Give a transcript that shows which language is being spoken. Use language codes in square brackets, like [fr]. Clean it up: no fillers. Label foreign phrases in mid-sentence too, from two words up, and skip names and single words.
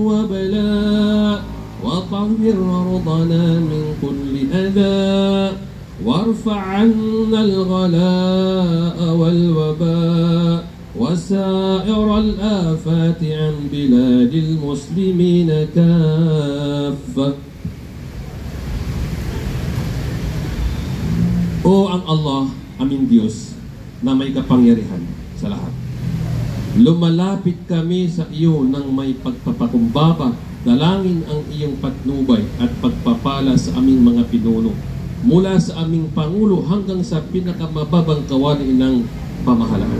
[ar] وبلاء وطهر أرضنا من كل أذى وارفع عنا الغلاء والوباء وسائر الآفات عن بلاد المسلمين كافة. [tl] O ang Allah, aming Diyos, na may kapangyarihan sa lahat. Lumalapit kami sa iyo ng may pagpapakumbaba, dalangin ang iyong patnubay at pagpapala sa aming mga pinuno, mula sa aming Pangulo hanggang sa pinakamababang kawani ng pamahalaan.